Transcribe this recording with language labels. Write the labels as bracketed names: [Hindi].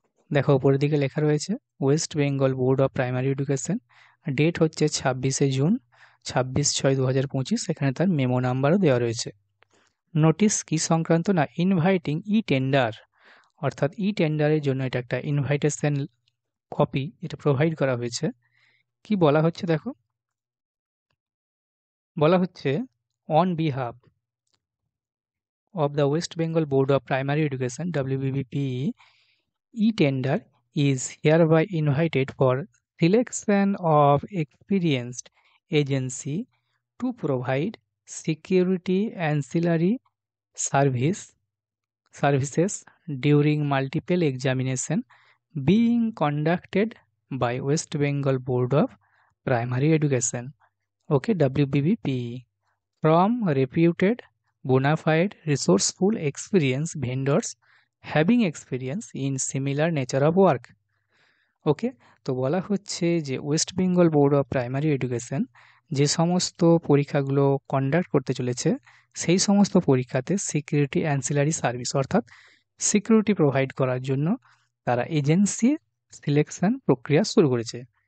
[Bangla] দেখো উপরের দিকে লেখা রয়েছে West Bengal board of primary education, date হচ্ছে ২৬শে জুন, ২৬/৬/২০২৫। এখানে তার মেমো নাম্বারও দেওয়া রয়েছে। নোটিশ কি সংক্রান্ত না, ইনভাইটিং ই টেন্ডার, অর্থাৎ ই টেন্ডারের জন্য এটা একটা ইনভাইটেশন কপি এটা প্রোভাইড করা হয়েছে। কি বলা হচ্ছে দেখো, বলা হচ্ছে on behalf [English] of the West Bengal Board of Primary Education WBBPE, e-tender is hereby invited for selection of experienced agency to provide security ancillary services during multiple examination being conducted by West Bengal Board of Primary Education, okay, WBBPE, from reputed bona fide resourceful experience vendors having experience in similar nature of work, okay. [Bangla] তো বলা হচ্ছে যে West Bengal board of primary education যে সমস্ত পরীক্ষাগুলো conduct করতে চলেছে সেই সমস্ত পরীক্ষাতে সিকিউরিটি অ্যান্সিলারি সার্ভিস, অর্থাৎ সিকিউরিটি প্রোভাইড করার জন্য তারা এজেন্সি সিলেকশন প্রক্রিয়া শুরু করেছে।